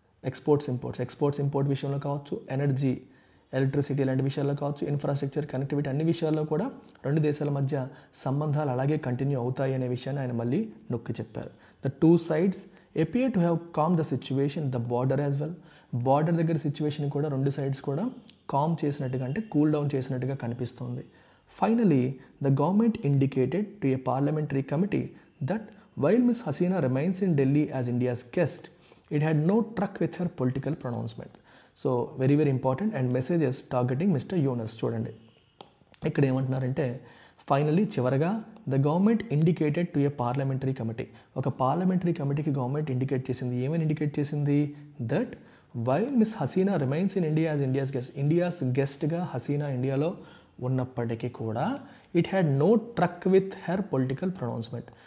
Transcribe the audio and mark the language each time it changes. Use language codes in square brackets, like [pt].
[te] Exports import విషయంలో కావచ్చు, energy, electricity లాంటి విషయాల్లో కావచ్చు, ఇన్ఫ్రాస్ట్రక్చర్, కనెక్టివిటీ, అన్ని విషయాల్లో కూడా రెండు దేశాల మధ్య సంబంధాలు అలాగే కంటిన్యూ అవుతాయి అనే విషయాన్ని ఆయన మళ్ళీ నొక్కి చెప్పారు. [en] The two sides appear to have calm the situation the border as well. [te] Border దగ్గర సిచ్యువేషన్ కూడా రెండు సైడ్స్ కూడా కామ్ చేసినట్టుగా, అంటే కూల్ డౌన్ చేసినట్టుగా కనిపిస్తుంది. [en] Finally, the government indicated to a parliamentary committee that while Ms. Hasina remains in Delhi as India's guest, it had no truck with her political pronouncement. So very very important, and messages targeting Mr. Yunus. [te] చూడండి ఇక్కడ ఏమంటున్నారంటే, finally చివరగా [en] the government indicated to a parliamentary committee, [te] ఒక parliamentary కమిటీకి government indicate చేసింది. ఏమని indicate చేసింది? [en] that while miss Hasina remains in India as India's గెస్ట్గా [te] హసీనా ఇండియాలో ఉన్నప్పటికీ కూడా [en] It had no truck with her political pronouncement.